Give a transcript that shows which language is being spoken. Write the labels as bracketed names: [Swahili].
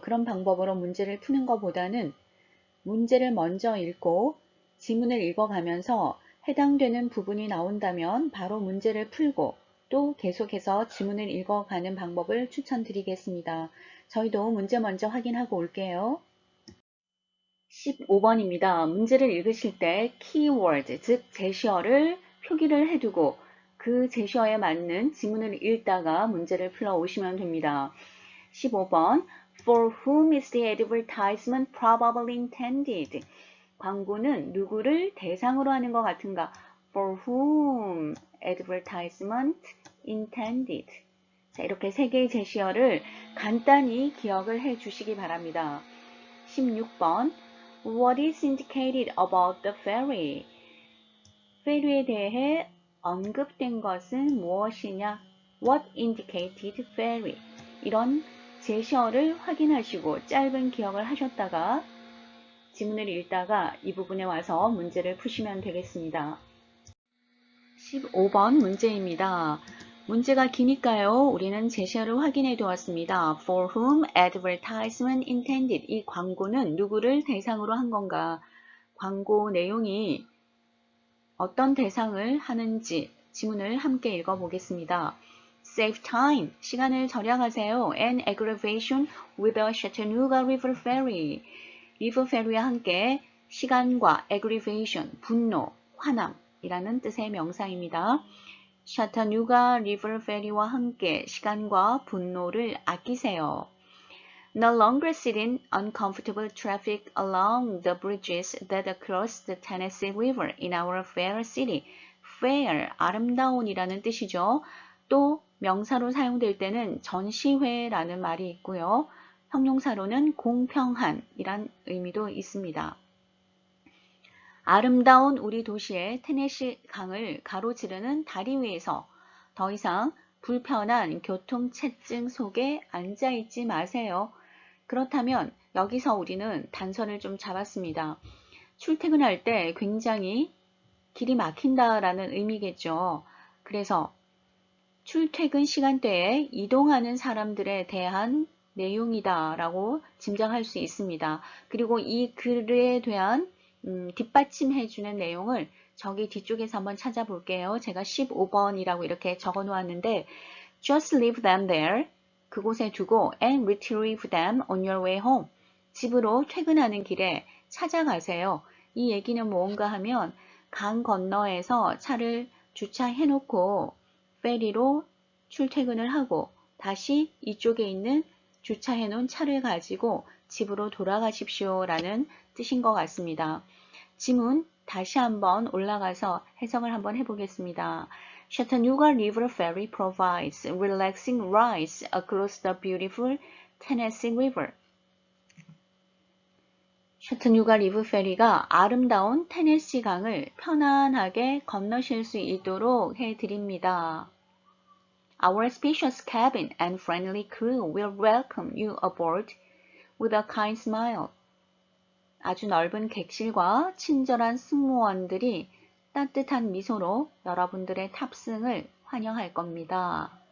[Korean] 그런 방법으로 문제를 푸는 것보다는 문제를 먼저 읽고 지문을 읽어가면서 해당되는 부분이 나온다면 바로 문제를 풀고 또 계속해서 지문을 읽어가는 방법을 추천드리겠습니다. 저희도 문제 먼저 확인하고 올게요. 15번입니다. 문제를 읽으실 때 키워드, 즉 제시어를 표기를 해두고 그 제시어에 맞는 지문을 읽다가 문제를 풀어 오시면 됩니다. [English] 15번 For whom is the advertisement probably intended? [Korean] 광고는 누구를 대상으로 하는 것 같은가? [English] For whom advertisement intended? [Korean] 자, 이렇게 세 개의 제시어를 간단히 기억을 해 주시기 바랍니다. [English] 16번 What is indicated about the ferry? [Korean] 페리에 대해 언급된 것은 무엇이냐? [English] What indicated ferry? [Korean] 이런 제시어를 확인하시고 짧은 기억을 하셨다가 지문을 읽다가 이 부분에 와서 문제를 푸시면 되겠습니다. 15번 문제입니다. 문제가 기니까요. 우리는 제시어를 확인해 두었습니다. [English] For whom advertisement intended? [Korean] 이 광고는 누구를 대상으로 한 건가? 광고 내용이 어떤 대상을 하는지 지문을 함께 읽어보겠습니다. [English] Save time, [Korean] 시간을 절약하세요. [English] And aggravation with the Chattanooga River Ferry. [Korean] 리버 페리와 함께 시간과 aggravation, 분노, 화남이라는 뜻의 명사입니다. Chattanooga River Ferry와 함께 시간과 분노를 아끼세요. [English] No longer sit in uncomfortable traffic along the bridges that cross the Tennessee River in our fair city. [Korean] fair, 아름다운이라는 뜻이죠. 또 명사로 사용될 때는 전시회라는 말이 있고요. 형용사로는 공평한이란 의미도 있습니다. 아름다운 우리 도시의 테네시 강을 가로지르는 다리 위에서 더 이상 불편한 교통체증 속에 앉아있지 마세요. 그렇다면 여기서 우리는 단서를 좀 잡았습니다. 출퇴근할 때 굉장히 길이 막힌다라는 의미겠죠. 그래서 출퇴근 시간대에 이동하는 사람들에 대한 내용이다라고 짐작할 수 있습니다. 그리고 이 글에 대한 뒷받침해주는 내용을 저기 뒤쪽에서 한번 찾아볼게요. 제가 15번이라고 이렇게 적어 놓았는데 [English] Just leave them there. [Korean] 그곳에 두고 [English] and retrieve them on your way home. [Korean] 집으로 퇴근하는 길에 찾아가세요. 이 얘기는 뭔가 하면 강 건너에서 차를 주차해놓고 페리로 출퇴근을 하고 다시 이쪽에 있는 주차해놓은 차를 가지고 집으로 돌아가십시오 라는 뜻인 것 같습니다. 지문 다시 한번 올라가서 해석을 한번 해보겠습니다. [English] Chattanooga River Ferry provides relaxing rides across the beautiful Tennessee River. [Korean] 셔터뉴가 리브 페리가 아름다운 테네시 강을 편안하게 건너실 수 있도록 해드립니다. [English] Our spacious cabin and friendly crew will welcome you aboard with a kind smile. [Korean] 아주 넓은 객실과 친절한 승무원들이 따뜻한 미소로 여러분들의 탑승을 환영할 겁니다.